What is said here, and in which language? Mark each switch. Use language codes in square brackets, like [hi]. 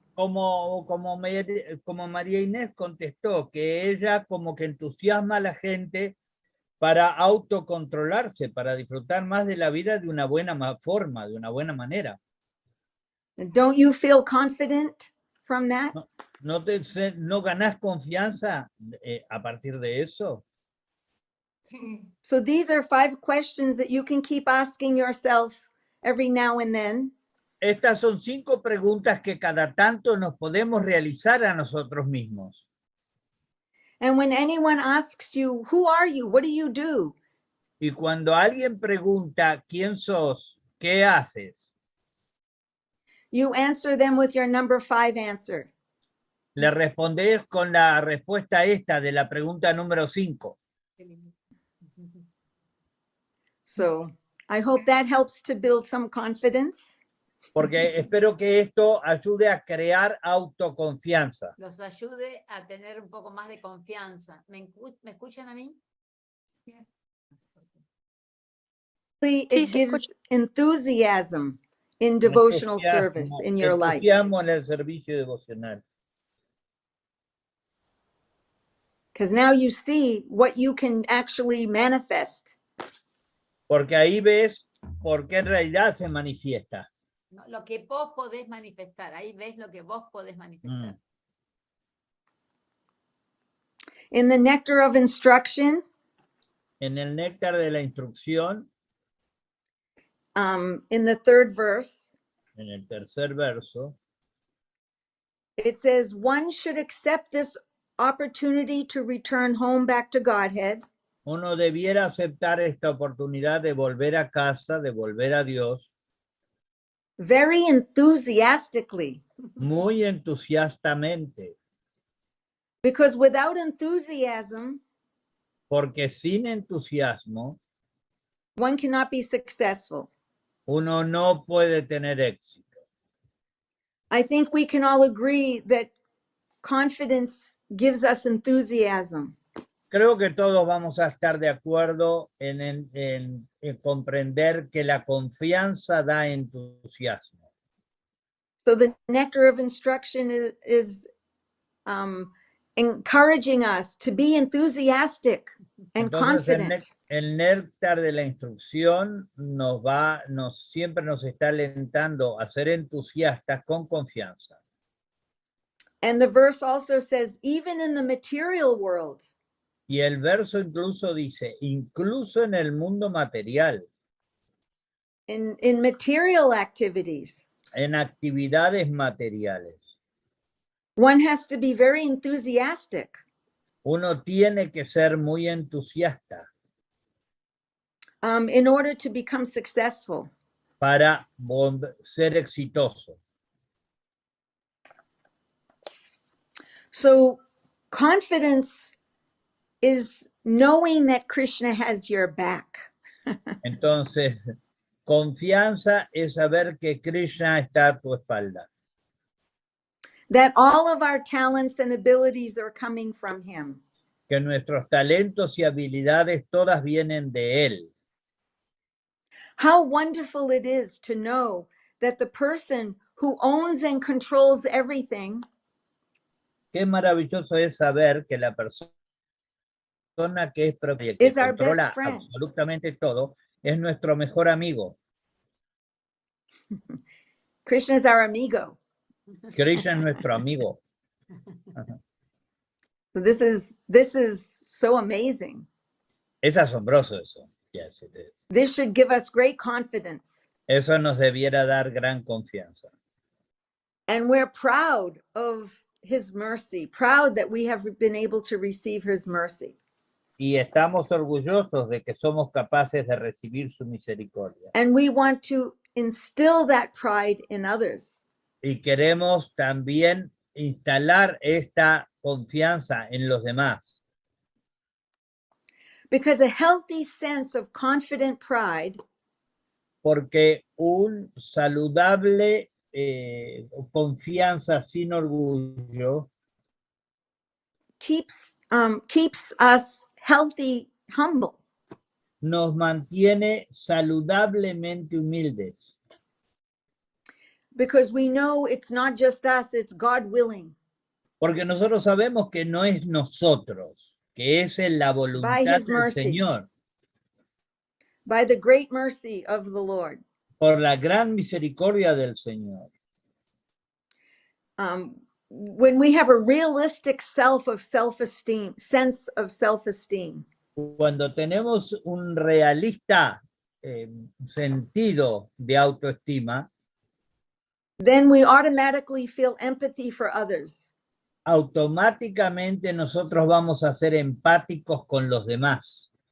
[es] Como María Inés contestó, que ella como que entusiasma a la gente para autocontrolarse, para disfrutar más de la vida de una buena forma, de una buena manera. [en] Don't you feel confident from that? [es] ¿No ganás confianza a partir de eso? [en] So these are 5 questions that you can keep asking yourself every now and then. [es] Estas son 5 preguntas que cada tanto nos podemos realizar a nosotros mismos. [en] And when anyone asks you, who are you? What do you do? [es] Y cuando alguien pregunta, ¿quién sos? ¿Qué haces? [en] You answer them with your number 5 answer. [es] Le respondés con la respuesta esta de la pregunta número 5. [en] So I hope that helps to build some confidence. [es] Porque espero que esto ayude a crear autoconfianza. Los ayude a tener un poco más de confianza. ¿Me escuchan a mí? [en] It [es] Sí, se [en] gives enthusiasm in devotional [es] Entusiasmo, [en] service in your life. [es] entusiasmo en el servicio devocional. [en] Because now you see what you can actually manifest. [es] Porque ahí ves por qué en realidad se manifiesta. No, lo que vos podés manifestar. Ahí ves lo que vos podés manifestar. [en] In the nectar of instruction, [es] En el néctar de la instrucción, [en] in the 3rd verse, [es] en el tercer verso, [en] it says, one should accept this opportunity to return home back to Godhead [es] uno debiera aceptar esta oportunidad de volver a casa, de volver a Dios, [en] very enthusiastically. [es] muy entusiastamente, [en] Because without enthusiasm, [es] porque sin entusiasmo [en] one cannot be successful. [es] uno no puede tener éxito. [en] I think we can all agree that confidence gives us enthusiasm. [es] Creo que todos vamos a estar de acuerdo en comprender que la confianza da entusiasmo. [en] So the nectar of instruction is encouraging us to be enthusiastic and [es] Entonces [en] confident. [es] el néctar de la instrucción siempre nos está alentando a ser entusiastas con confianza. [en] And the verse also says, even in the material world, [es] Y el verso incluso dice, incluso en el mundo material, [en] in material activities, [es] en actividades materiales, [en] one has to be very enthusiastic. [es] uno tiene que ser muy entusiasta [en] In order to become successful. [es] para ser exitoso. [en] So confidence is knowing that Krishna has your back. [es] Entonces, Confianza es saber que Krishna está a tu espalda. [en] That all of our talents and abilities are coming from him. [es] Que nuestros talentos y habilidades todas vienen de él. [en] How wonderful it is to know that the person who owns and controls everything [es] Qué maravilloso es saber que la persona que es propia, que [en] is our best [es] controla [en] friend. [es] absolutamente todo, es nuestro mejor amigo. [en] Krishna is our amigo. [es] Krishna es nuestro amigo. [en] So this is so amazing. [es] Es asombroso eso. [en] Yes, it is. This should give us great confidence. [es] Eso nos debiera dar gran confianza. [en] And we're proud of his mercy, proud that we have been able to receive his mercy. [es] Y estamos orgullosos de que somos capaces de recibir su misericordia. [en] And we want to instill that pride in others. [es] Y queremos también instalar esta confianza en los demás. [en] Because a healthy sense of confident pride [es] Porque un saludable confianza sin orgullo [en] keeps us healthy, humble. [es] nos mantiene saludablemente humildes. [en] Because we know it's not just us, it's God willing. [es] Porque nosotros sabemos que no es nosotros, que es en la voluntad [en] By his [es] del [en] mercy. [es] Señor, [en] By the great mercy of the Lord. [es] por la gran misericordia del Señor. [en] When we have a realistic self-esteem, sense of self-esteem, [es] Cuando tenemos un realista sentido de autoestima, [en] then we automatically feel empathy for others. [es] automáticamente nosotros vamos a ser empáticos con los demás.